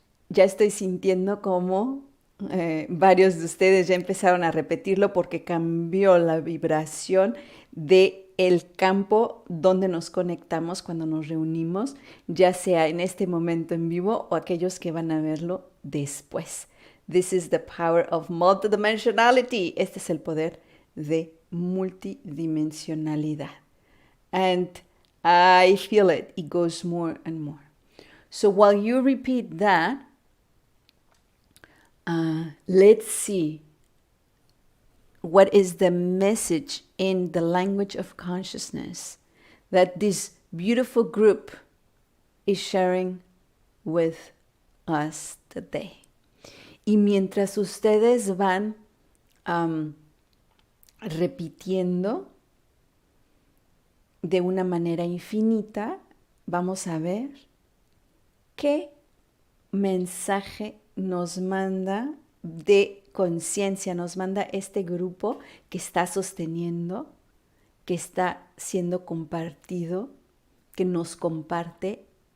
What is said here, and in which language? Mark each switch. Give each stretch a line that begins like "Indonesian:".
Spanish: Ya estoy sintiendo como varios de ustedes ya empezaron a repetirlo porque cambió la vibración de el campo donde nos conectamos cuando nos reunimos, ya sea en este momento en vivo o aquellos que van a verlo después.
English: This is the power of multidimensionality.
Spanish: Este es el poder de multidimensionalidad.
English: And I feel it. It goes more and more. So while you repeat that, let's see what is the message in the language of consciousness that this beautiful group is sharing with us today.
Spanish: Y mientras ustedes van repitiendo de una manera infinita, vamos a ver qué mensaje nos manda de conciencia, nos manda este grupo que está sosteniendo, que está siendo compartido, que nos comparte.